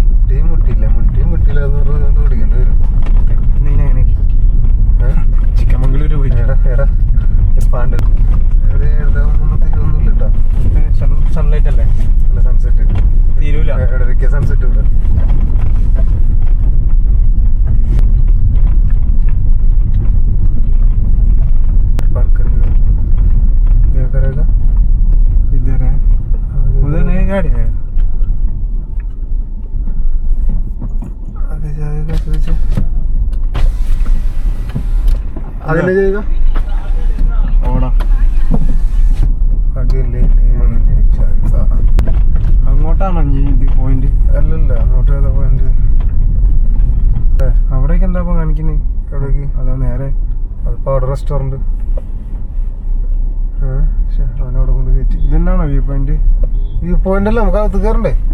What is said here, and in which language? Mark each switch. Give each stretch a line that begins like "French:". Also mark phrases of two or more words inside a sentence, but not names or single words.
Malayalam: മുട്ടിയും മുട്ടിയില്ല എന്ന് പറഞ്ഞുകൊണ്ട് പിടിക്കേണ്ടി വരും. ചിക്കമംഗളൂര് പോയി സൺലൈറ്റ് അല്ലേ, സൺസെറ്റ് തീരൂല. ഇടയ്ക്ക് സൺസെറ്റ് ഇവിടെ.
Hindi: इधर है, उधर नहीं गाड़ी है. आगे जाएगा पीछे, आगे ले जाएगा.
Malayalam: ഓടാ,
Hindi: आगे ले जाएगा.
Malayalam: അങ്ങോട്ടാണോ ഇത് പോയിന്റ്? അല്ലല്ല, അങ്ങോട്ട് ഏതാ പോയിന്റ്? അവിടേക്ക് എന്താ കാണിക്കുന്നത്? എവിടേക്ക്? അതാ നേരെ, അതിപ്പോ അവിടെ റെസ്റ്റോറന്റ്. അവനവിടെ കൊണ്ട് കയറ്റി. ഇതെന്നാണോ വ്യൂ പോയിന്റ്? വ്യൂ പോയിന്റ് അല്ല, നമുക്ക് അകത്ത് കയറണ്ടേ?